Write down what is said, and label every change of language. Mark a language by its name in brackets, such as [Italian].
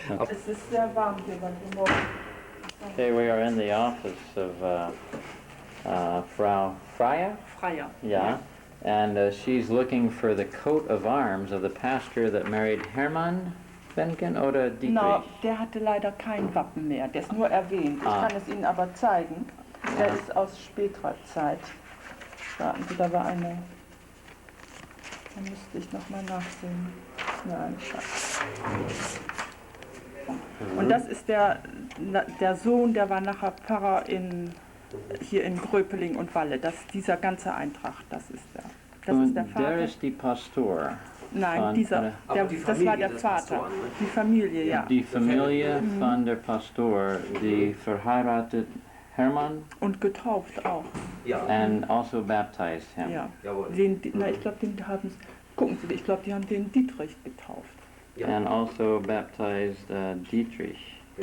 [German] Es ist sehr warm hier, weil wir morgen... [English] Okay, we are in the office of Frau Freier. Freier. Yeah. And she's looking for the coat of arms of the pastor that married Hermann Behnken oder Dietrich. [German] No, der hatte leider kein Wappen mehr, der ist nur erwähnt. Ich kann es Ihnen aber zeigen. Der ist aus späterer Zeit. Warten Sie, da war eine... Da müsste ich nochmal nachsehen. Nein, Und das ist der Sohn, der war nachher Pfarrer hier in Gröpeling und Walle. Dieser ganze Eintracht, das ist der. Das ist der Der Vater. ist die Pastor. Nein, das war der Vater. Die Familie, ja. Die Familie von der Pastor, die verheiratet Hermann. Und getauft auch. [English] Ja. And also baptized him. [German] Ja. Ich glaube, den haben gucken Sie, ich glaube, die haben den Dietrich getauft. Ja. [English] And also baptized Dietrich.